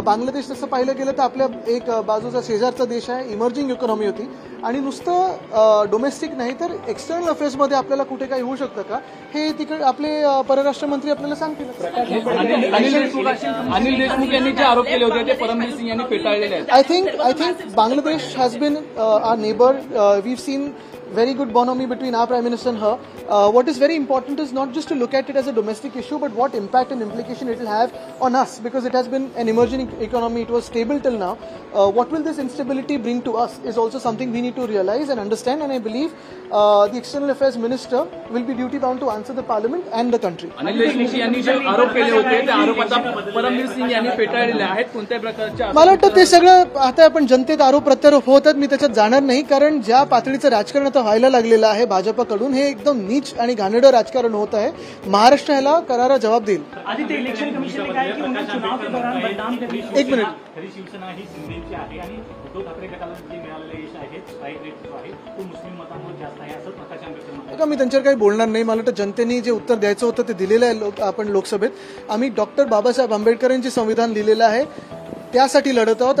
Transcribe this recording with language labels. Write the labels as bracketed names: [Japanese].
[Marathi] बांगलादेश तसं पाहिलं गेलं तर आपल्या एक बाजूचा शेजारचा देश आहे, इमर्जिंग इकॉनॉमी होती आणि नुसतं डोमेस्टिक नाही तर एक्सटर्नल अफेअर्समध्ये आपल्याला कुठे काही होऊ शकतं का हे तिकडे आपले परराष्ट्र मंत्री आपल्याला सांगतील. अनिल देशमुख यांनी जे आरोप केले होते ते परमबीर सिंग यांनी फेटाळलेले आहेत. [English] I think Bangladesh has been our neighbour. We've seen very good bonhomie between our Prime Minister and her. What is very important is not just to look at it as a domestic issue, but what impact and implication it will have on us, because it has been an emerging economy. It was stable till now. What will this instability bring to us is also something we need to realize and understand, and I believe the External Affairs Minister will be duty bound to answer the Parliament and the country. [Marathi] Anil Deshmukh यांनी जे आरोप केले होते त्या आरोप आता परमबीर सिंग यांनी फेटाळलेले आहेत. कोणत्या प्रकारच्या मला वाटतं ते सगळं आता आपण जनतेत आरोप प्रत्यारोप होतात, मी त्याच्यात जाणार नाही, कारण ज्या पातळीचं राजकारण आता व्हायला लागलेलं आहे भाजपकडून, हे एकदम नीच आणि घाणेरडं राजकारण होत आहे. महाराष्ट्र ह्याला करारा जवाब देईल. [Hindi] आदित्य, इलेक्शन कमीशन ने कहा है कि उन्हें चुनाव के दौरान बदनाम करने की [Marathi] एक मिनिट. खरी शिवसेना ही शिंदेची आहे आणि उद्धव ठाकरे गटाला जे मिळालेलं यश आहे स्ट्राईक रेट जो आहे तो मुस्लिम मतांवर जास्त आहे असं प्रकाश आंबेडकर म्हणाले. का मी त्यांच्यावर काही बोलणार नाही. मला वाटतं जनतेने जे उत्तर द्यायचं होतं ते दिलेलं आहे आपण लोकसभेत. आम्ही डॉक्टर बाबासाहेब आंबेडकरांचे संविधान लिहिलेलं आहे त्यासाठी लढत आहोत.